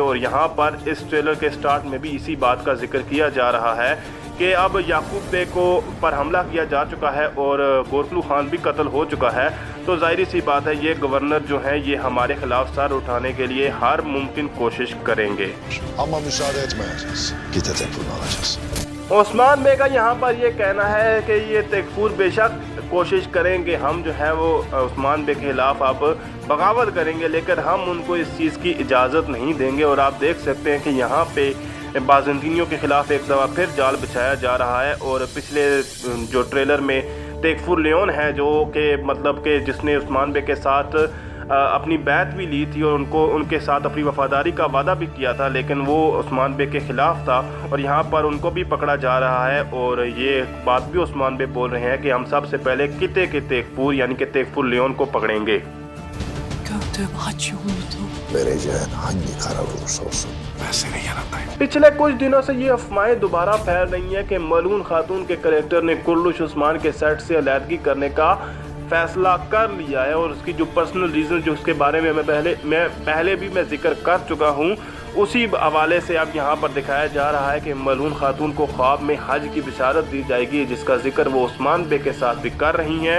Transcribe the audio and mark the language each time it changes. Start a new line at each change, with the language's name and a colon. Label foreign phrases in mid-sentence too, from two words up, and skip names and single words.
Hindi: और यहाँ पर इस ट्रेलर के स्टार्ट में भी इसी बात का जिक्र किया जा रहा है कि अब याकूब बे को पर हमला किया जा चुका है और गोरखलू खान भी कत्ल हो चुका है। तो जाहिर सी बात है ये गवर्नर जो है ये हमारे खिलाफ सर उठाने के लिए हर मुमकिन कोशिश करेंगे।
Turkish: Ama müsaade etmeyeceğiz. Git tekfurunu alacağız.
Hindi: उस्मान बे का यहाँ पर ये कहना है कि ये तेकफूर बेशक कोशिश करेंगे, हम जो है वो उस्मान बे के खिलाफ अब बगावत करेंगे, लेकिन हम उनको इस चीज़ की इजाज़त नहीं देंगे। और आप देख सकते हैं कि यहाँ पे बाज़ंतीनियों के ख़िलाफ़ एक दफ़ा फिर जाल बिछाया जा रहा है। और पिछले जो ट्रेलर में तेकफूर लियोन है जो कि मतलब कि जिसने उस्मान बे के साथ अपनी बैत भी ली थी और उनके साथ अपनी वफादारी का वादा भी किया था, लेकिन वो उस्मान बे के ख़िलाफ़ था और यहाँ पर उनको भी पकड़ा जा रहा है। और ये बात भी उस्मान बे बोल रहे हैं कि हम सबसे पहले किते के तेकफूर यानी कि तेकफूर लियोन को पकड़ेंगे।
Turkish: Vereceğin hangi karar olursa olsun ben senin yanındayım.
Hindi: पिछले कुछ दिनों से ये अफवाहें दोबारा फैल रही हैं कि मलून खातून के कैरेक्टर ने कुर्लुश उस्मान के सेट से अलहदगी करने का फैसला कर लिया है। और उसकी जो
English: personal reason
Hindi: जो उसके बारे में मैं पहले भी जिक्र कर चुका हूँ, उसी हवाले से अब यहाँ पर दिखाया जा रहा है कि मलून खातून को ख्वाब में हज की बिशारत दी जाएगी, जिसका जिक्र वो उस्मान बे के साथ भी कर रही हैं।